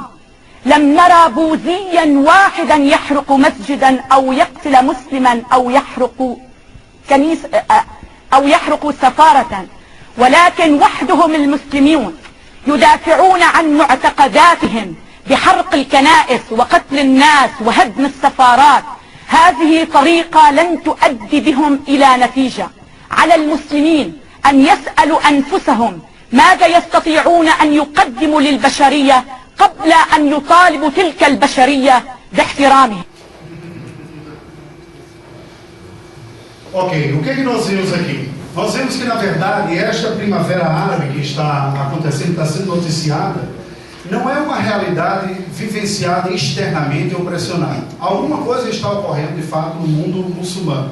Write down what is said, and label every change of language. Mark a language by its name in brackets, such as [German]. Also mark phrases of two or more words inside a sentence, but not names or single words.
[Arabic] لم نرى بوذيا واحدا يحرق مسجدا أو يقتل مسلما أو يحرق كنيسة أو يحرق سفارة، ولكن وحدهم المسلمون يدافعون عن معتقداتهم بحرق الكنائس وقتل الناس وهدم السفارات. هذه طريقة لن تؤدي بهم إلى نتيجة. على المسلمين أن يسألوا أنفسهم ماذا يستطيعون أن يقدموا للبشرية قبل أن يطالبوا تلك البشرية باحترامهم. [Portuguese] Ok, o que nós vimos aqui? Nós vemos que, na verdade, esta primavera árabe que está acontecendo, está sendo noticiada, não é uma realidade vivenciada externamente ou pressionada. Alguma coisa está ocorrendo, de fato, no mundo muçulmano.